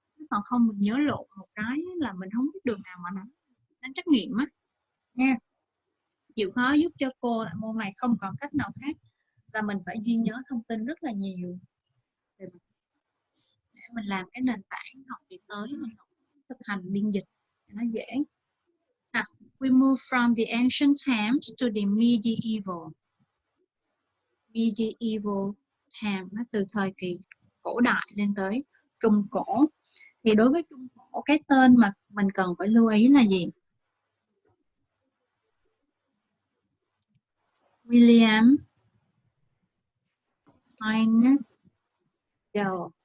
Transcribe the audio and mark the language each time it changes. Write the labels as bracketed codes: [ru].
[vi] Còn không mình nhớ lộn một cái là mình không biết đường nào mà đánh trắc nghiệm á nha. Chịu khó giúp cho cô là môn này không còn cách nào khác là mình phải ghi nhớ thông tin rất là nhiều để mình làm cái nền tảng học kỳ tới mình học thực hành biên dịch cho nó dễ. [en] Now, we move from the ancient times to the medieval. Medieval time [vi] nó từ thời kỳ cổ đại lên tới trung cổ. Thì đối với trung cổ, cái tên mà mình cần phải lưu ý là gì? William Tyndale.